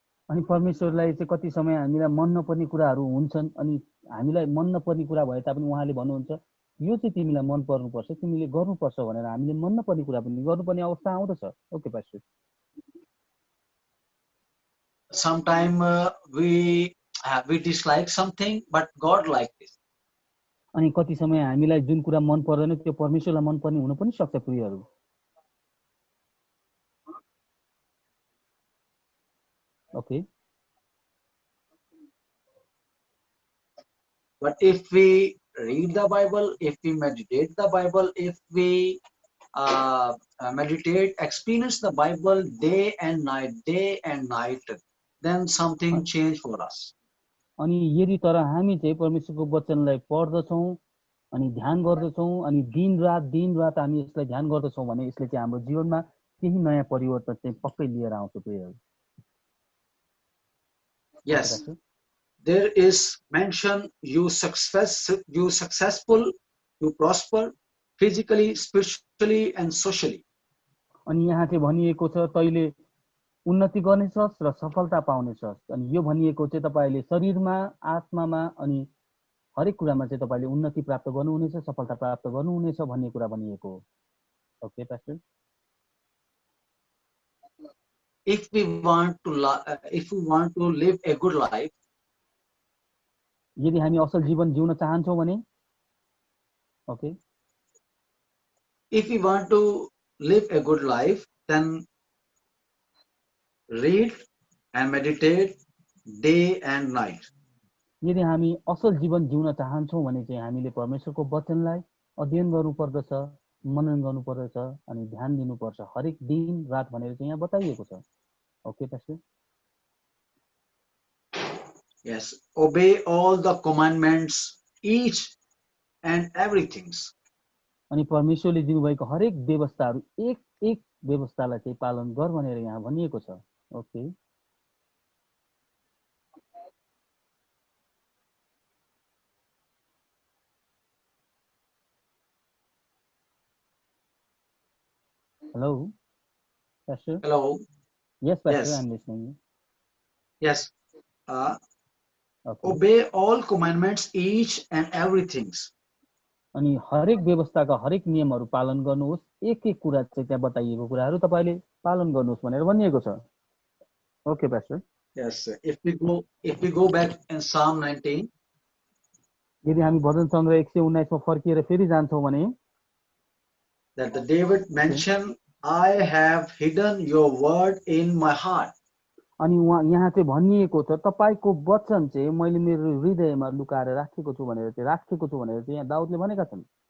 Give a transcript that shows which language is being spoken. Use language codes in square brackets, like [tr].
[ne] अनि परमेश्वरलाई चाहिँ कति समय हामीलाई मन नपर्ने कुराहरू हुन्छन् अनि हामीलाई मन नपर्ने कुरा भए तापनि उहाँले भन्नुहुन्छ यो चाहिँ तिमीलाई मन पर्नुपर्छ, तिमीले गर्नुपर्छ भनेर हामीले मन नपर्ने कुरा पनि गर्नुपर्ने अवस्था आउँदछ। [en] Okay pastor. Sometime we dislike something, but God like this. [ne] अनि कति समय हामीलाई जुन कुरा मन पर्दैन त्यो परमेश्वरलाई मन पर्ने हुन पनि सक्छ प्रियहरू। [en] Okay. But if we read the Bible, if we meditate the Bible, if we meditate, experience the Bible day and night, then something change for us. [ne] अनि यदि तर हामी चाहिँ परमेश्वरको वचनलाई पढ्दछौँ अनि ध्यान गर्दछौँ अनि दिन रात हामी यसलाई ध्यान गर्दछौँ भने यसले चाहिँ हाम्रो जीवनमा केही नयाँ परिवर्तन चाहिँ पक्कै लिएर आउँछ प्रियहरू। [en] Yes, there is mention you successful, you prosper physically, spiritually and socially. [ne] अनि यहाँ चाहिँ भनिएको छ तैले उन्नति गर्नेछस् र सफलता पाउनेछस्। अनि यो भनिएको चाहिँ तपाईले शरीरमा, आत्मामा अनि हरेक कुरामा चाहिँ तपाईले उन्नति प्राप्त गर्नुहुनेछ, सफलता प्राप्त गर्नुहुनेछ भन्ने कुरा भनिएको हो। [en] Okay pastor. If we want to live a good life, [ne] यदि हामी असल जीवन जिउन चाहन्छौँ भने, okay, [en] if we want to live a good life, then read and meditate day and night. [ne] यदि हामी असल जीवन जिउन चाहन्छौँ भने चाहिँ हामीले परमेश्वरको वचनलाई अध्ययन गर्नुपर्दछ, मनन गर्नुपर्दछ अनि ध्यान दिनुपर्छ हरेक दिन रात भनेर चाहिँ यहाँ बताइएको छ। [en] Okay pastor. Yes, obey all the commandments, each and everything. [ne] अनि परमेश्वरले दिनुभएको हरेक व्यवस्थाहरू एक एक व्यवस्थालाई चाहिँ पालन गर भनेर यहाँ भनिएको छ। [en] Okay, hello Pastor? Hello. Yes, Pastor, Yes. I'm listening. Yes. Okay. Obey all commandments, each and everything. [ne] अनि हरेक व्यवस्थाका हरेक नियमहरू पालन गर्नुहोस्, एक एक कुरा चाहिँ त्यहाँ बताइएको कुराहरू तपाईले पालन गर्नुहोस् भनेर भनिएको छ। [en] Okay pastor. Yes. If we go back in Psalm 19. [ne] यदि हामी भजन सङ्ग्रह 119 मा फर्किएर फेरि जान्छौँ भने [en] that the David mentioned, I have hidden your word in my heart. [ne] अनि यहाँ चाहिँ भनिएको छ तपाईको वचन चाहिँ मैले मेरो हृदयमा लुकाएर राखेको छु भनेर चाहिँ यहाँ दाउदले भनेका छन्।